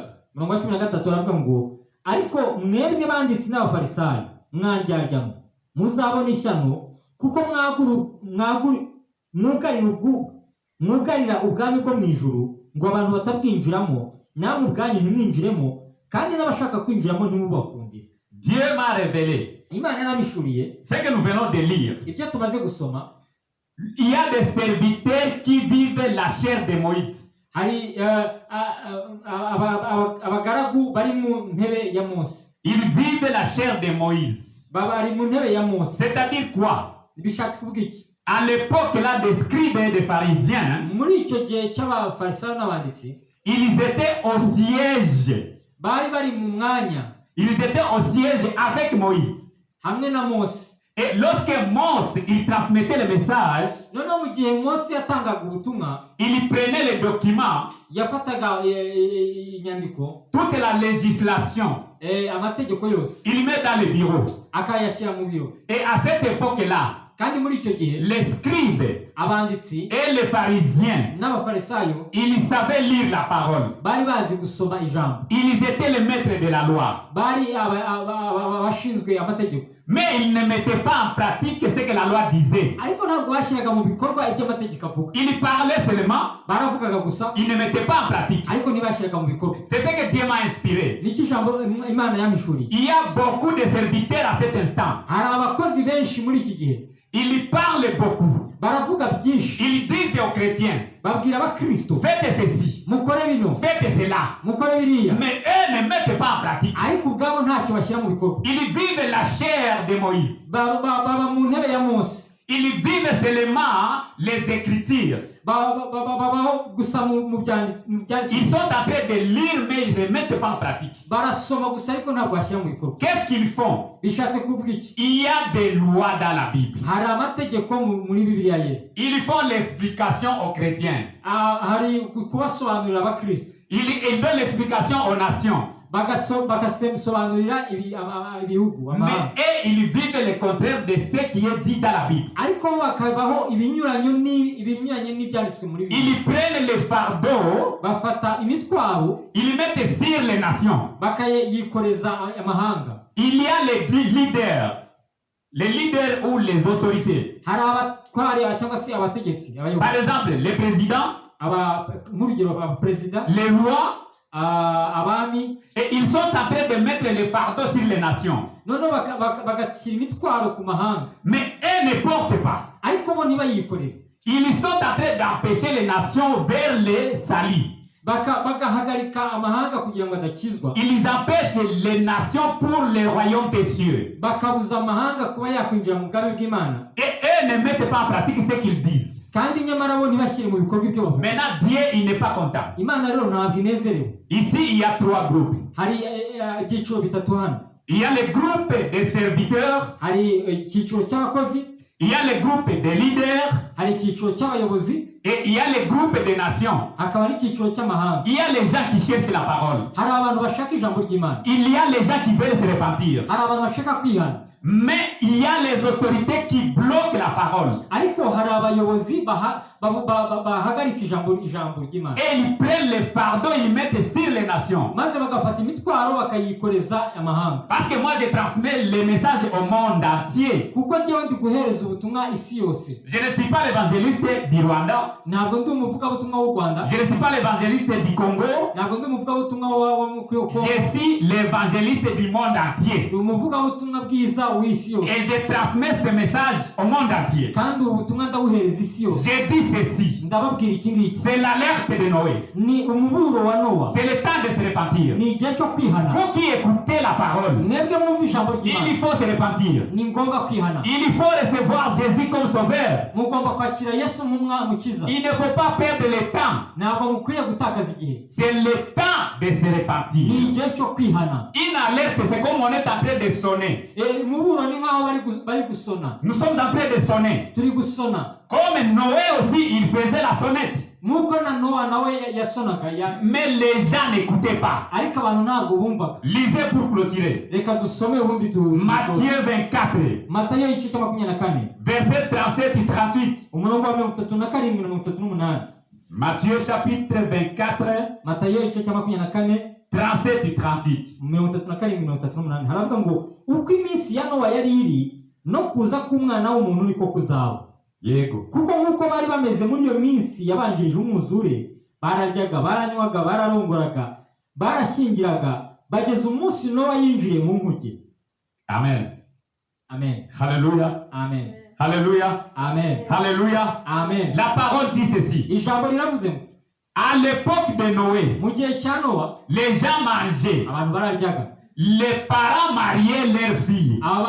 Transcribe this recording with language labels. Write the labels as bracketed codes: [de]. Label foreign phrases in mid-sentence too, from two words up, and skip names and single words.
[rw] Umurongo wa 13 aravuga ngo ariko mwebwe banditsi n'abafarisayo mwandyaryamu, muzabona ishyano, kuko mwugarira ubwami bwo mu ijuru ngo abantu batabwinjiramo, namwe ubwanyu ntimwinjiremo, kandi n'abashaka kwinjiramo ntimubakundire. [fr] Dieu m'a révélé [rw] Imana yarabishuriye [fr] ce que nous venons de lire. [rw] ibyo tumaze gusoma. [fr] Il y a des serviteurs qui vivent la chair de Moïse. [rw] Hari abagaragu bari mu ntebe ya Mose, [fr] Ils vivent la chair de Moïse. [rw] bari mu ntebe ya Mose. [fr] C'est-à-dire quoi? [rw] Bishatse kuvuga iki? [fr] À l'époque là des scribes et des pharisiens, [rw] Muri icyo gihe cy'abafarisayo n'abanditsi, [fr] ils étaient au siège. [rw] bari mu mwanya, [fr] Ils étaient au siège avec Moïse. [rw] hamwe na Mose. [fr] Et lorsque Mose, il transmettait le message, [rw] Noneho mu gihe Mose yatangaga ubutumwa, [fr] il prenait les documents, [rw] yafataga inyandiko, [fr] toute la législation, [rw] amategeko yose [fr] il met dans le bureau. [rw] akayashyira mu biro. [fr] Et à cette époque-là, [rw] Kandi muri icyo gihe [fr] les scribes [rw] abanditsi [fr] et les pharisiens, [rw] n'abafarisayo [fr] ils savaient lire la parole. [rw] bari bazi gusoma ijambo, [fr] Ils étaient les maîtres de la loi. [rw] bari abashinzwe amategeko, [fr] Mais ils ne mettaient pas en pratique ce que la loi disait. [rw] ariko ntabwo bashyiraga mu bikorwa ibyo amategeko avuga. [fr] Ils parlaient seulement, [rw] Baravugaga gusa [fr] ils ne mettaient pas en pratique. [rw] ariko ntibashyiraga mu bikorwa. [fr] C'est ce que Dieu m'a inspiré. [rw] Niki ijambo Imana yamishuriye. [fr] Il y a beaucoup de serviteurs à cet instant. [rw] Hari abakozi benshi muri iki gihe [fr] Ils parlent beaucoup. [rw] baravuga byinshi, [fr] Ils disent aux chrétiens, [rw] babwira abakristo [fr] faites ceci, [rw] mukore bino, [fr] faites cela. [rw] mukore biriya, [fr] Mais eux ne mettent pas en pratique. [rw] ariko ubwabo ntacyo bashyira mu bikorwa. [fr] Ils vivent la chair de Moïse. [rw] Baba mu ntebe ya Mose, [fr] Ils vivent seulement les Écritures. [rw] babaho gusa mu byanditswe. [fr] Ils sont en train de lire, mais ils ne mettent pas en pratique. [rw] Barasoma gusa ariko ntabwo bashyira mu bikorwa. [fr] Qu'est-ce qu'ils font? [rw] Bishatse kuvuga iki? [fr] Il y a des lois dans la Bible. [rw] Hari amategeko muri Bibiliya ye. [fr] Ils font l'explication aux chrétiens. [rw] Hari kubasobanurira abakristo, [fr] Ils donnent l'explication aux nations. [rw] bagasobanurira ibihugu, [fr] Mais [rw] amahanga. [fr] eux, ils vivent le contraire de ce qui est dit dans la Bible. [rw] Ariko bakabaho ibinyuranye n'ibyanditswe muri Bibiliya. [fr] Ils prennent les fardeaux, [rw] Bafata imitwaro [fr] ils mettent sur les nations. [rw] bakayikoreza amahanga. [fr] Il y a les leaders ou les autorités. [rw] Hari abatwari cyangwa se abategetsi, [fr] Par [rw] abayobozi, [fr] exemple, les présidents, [rw] nk'urugero abaperezida, [fr] les rois, [rw] abami. [fr] et ils sont en train de mettre les fardeaux sur les nations. [rw] Noneho bagashyira imitwaro ku mahanga, [fr] Mais eux ne portent pas. [rw] ariko bo ntibayikorere. [fr] Ils sont en train d'empêcher les nations vers le salut. [rw] Bagahagarika amahanga kugira ngo adakizwa, [fr] Ils empêchent les nations pour le royaume des cieux. [rw] bakabuza amahanga kuba yakwinjira mu bwami bw'Imana, [fr] Et eux ne mettent pas en pratique ce qu'ils disent. [rw] kandi nyamara bo ntibashyire mu bikorwa ibyo bavuga. [fr] Maintenant, Dieu, il n'est pas content. [rw] Imana rero ntabwo inezerewe. [fr] Ici, il y a 3 groupes. [rw] Hari ibyiciro bitatu hano. [fr] Il y a le groupe des serviteurs, [rw] Hari icyiciro cy'abakozi, [fr] il y a le groupe des leaders, [rw] hari icyiciro cy'abayobozi, [fr] et il y a le groupe des nations. [rw] hakaba n'icyiciro cy'amahanga. [fr] Il y a les gens qui cherchent la parole. [rw] Hari abantu bashaka ijambo ry'Imana, [fr] Il y a les gens qui veulent se repentir. [rw] hari abantu bashaka kwihana, [fr] Mais il y a les autorités qui bloquent la parole. [rw] ariko hari abayobozi bahagarika ijambo ry'Imana, [fr] Et ils prennent les fardeaux, ils mettent sur les nations. [rw] maze bagafata imitwaro bakayikoreza amahanga. [fr] Parce que moi, je transmets les messages au monde entier. [rw] Kuko njyewe ndi guhereza ubutumwa isi yose. [fr] Je ne suis pas l'évangéliste du Rwanda. [rw] Ntabwo ndi umuvugabutumwa w'u Rwanda, [fr] Je ne suis pas l'évangéliste du Congo. [rw] ntabwo ndi umuvugabutumwa wo muri Kongo, [fr] Je suis l'évangéliste du monde entier. [rw] ndi umuvugabutumwa bwiza w'isi yose, [fr] Et je transmets ce message au monde entier. [rw] kandi ubu butumwa ndawuhereza isi yose. [fr] Je dis ceci. [rw] Ndababwira iki ngiki, [fr] C'est l'alerte de Noé. [rw] ni umuburo wa Nowa, [fr] C'est le temps de se repentir. [rw] ni igihe cyo kwihana. [fr] Vous qui écoutez la parole, [rw] Mwebwe mwumva ijambo ry'Imana, [fr] il faut se repentir. [rw] ni ngombwa kwihana. [fr] Il faut recevoir Jésus comme sauveur. [rw] Mugomba kwakira Yesu nk'umukiza. [fr] Il ne faut pas perdre le temps. [rw] Ntabwo mukwiriye gutakaza igihe, [fr] C'est le temps de se [rw] ni [fr] repentir. [rw] igihe cyo kwihana. [fr] Une alerte, c'est comme on est en train de sonner. [rw] Umuburo ni nk'aho bari gusona, [fr] Nous sommes en train de sonner. [rw] turi gusona. [fr] Comme Noé aussi, il faisait la sonnette. [rw] Nk'uko na Nowa nawe yasonaga, [fr] Mais les gens n'écoutaient pas. [rw] ariko abantu ntabwo bumvaga. [fr] Lisez pour clôturer. [rw] Reka dusome ubundi [fr] Matthieu 24, [rw] Matayo igice cya 24, [fr] verset 37 et 38. [rw] umurongo wa 37 na 38. [fr] Matthieu chapitre 24, [rw] Matayo igice cya 24, [fr] 37 et 38. [rw] 37 na 38. Haravuga ngo uko iminsi ya Nowa yari iri, no kuza k'umwana w'umuntu niko kuzaba. Yego. Kuko nk'uko bari bameze muri iyo minsi yabanjirije umwuzure, bararyaga, baranywaga, bararongoraga, barashyingiraga, bageza umunsi Nowa yinjiye mu nkuge. Amen. Amen. Alléluia. Amen. Alléluia. Amen. Alléluia. Amen. [fr] La parole dit ceci. [rw] Ijambo riravuze ngo [fr] À l'époque de Noé, [rw] mu gihe cya Nowa [fr] les gens mangeaient. [rw] abantu bararyaga, [fr] Les parents mariaient leurs filles.